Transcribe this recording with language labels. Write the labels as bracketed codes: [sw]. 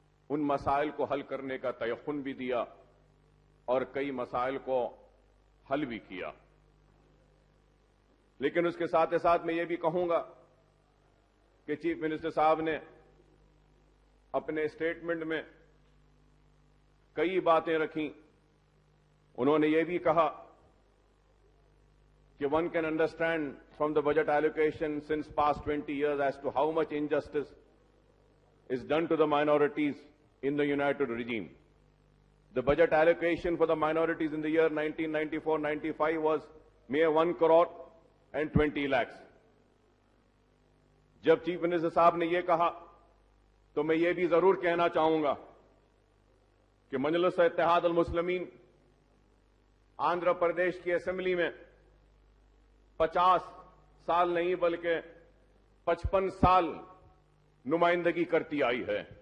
[hi] उन मसाइल को हल करने का तयक़ुन भी दिया और कई मसाइल को हल भी किया. लेकिन उसके साथ ही साथ मैं ये भी कहूंगा कि चीफ मिनिस्टर साहब ने अपने स्टेटमेंट में कई बातें रखी. उन्होंने ये भी कहा कि [en] one can understand from the budget allocation since past 20 years as to how much injustice is done to the minorities in the united regime. The budget allocation for the minorities in the year 1994-95 was mere 1 crore and 20 lakhs. [hi] जब chief minister साहब ने ये कहा तो मैं ये भी जरूर कहना चाहूंगा कि मजलिस इत्तेहाद अल मुस्लिमीन आंध्र प्रदेश की असेंबली में 50 साल नहीं बल्कि 55 साल नुमाइंदगी करती आई है.